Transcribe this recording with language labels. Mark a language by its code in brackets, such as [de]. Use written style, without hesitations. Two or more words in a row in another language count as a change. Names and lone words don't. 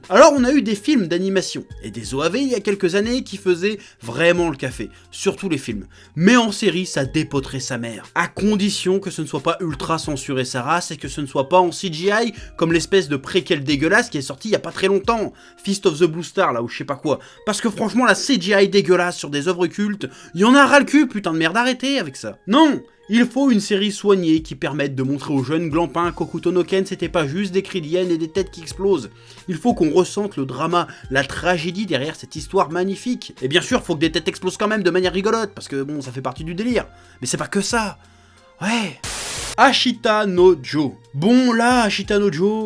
[fr] Alors on a eu des films d'animation et des OAV il y a quelques années qui faisaient vraiment le café, surtout les films. Mais en série, ça dépoterait sa mère. À condition que ce ne soit pas ultra censuré sa race et que ce ne soit pas en CGI comme l'espèce de préquel dégueulasse qui est sorti il y a pas très longtemps. Fist of the Blue Star là ou je sais pas quoi. Parce que franchement la CGI dégueulasse sur des œuvres cultes, il y en a ras le cul, putain de merde, arrêtez avec ça. Non, il faut une série soignée qui permette de montrer aux jeunes glampins qu'Hokuto no Ken c'était pas juste des cris d'hyène et des têtes qui explosent. Il faut qu'on ressente le drama, la tragédie derrière cette histoire magnifique. Et bien sûr, faut que des têtes explosent quand même de manière rigolote, parce que bon, ça fait partie du délire. Mais c'est pas que ça. Ouais. Ashita no Joe. Bon là, Ashita no Joe...